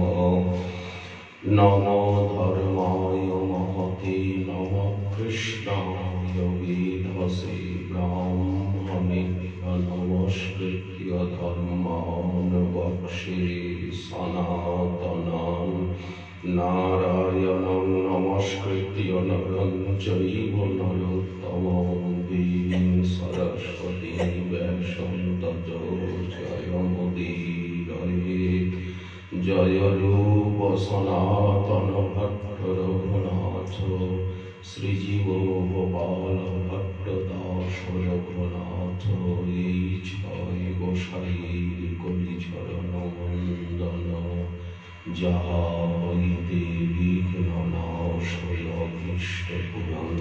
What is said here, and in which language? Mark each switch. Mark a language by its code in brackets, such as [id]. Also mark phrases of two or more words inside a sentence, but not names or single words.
[sa] নমো ধর্মায় মহতে নমঃ কৃষ্ণায় বেধসে ব্রাহ্মণেভ্যঃ নমস্কৃত্য ধর্মাन् বক্ষ্যে সনাতনাन् নারায়ণং নমস্কৃত্য নরং চৈব নরোত্তমং দেবীং সরস্বতীং ব্যাসং ততো জয়মুদীরয়েৎ। [bn] জয় রূপ সনাতন ভট্ট রঘুনাথ শ্রীজীব গোপাল ভট্ট দাস রঘুনাথ। এই ছয় গোসাইর করি চরণ বন্দন যাহা হইতে বিঘ্ন নাশয় অভীষ্ট পুরাণ।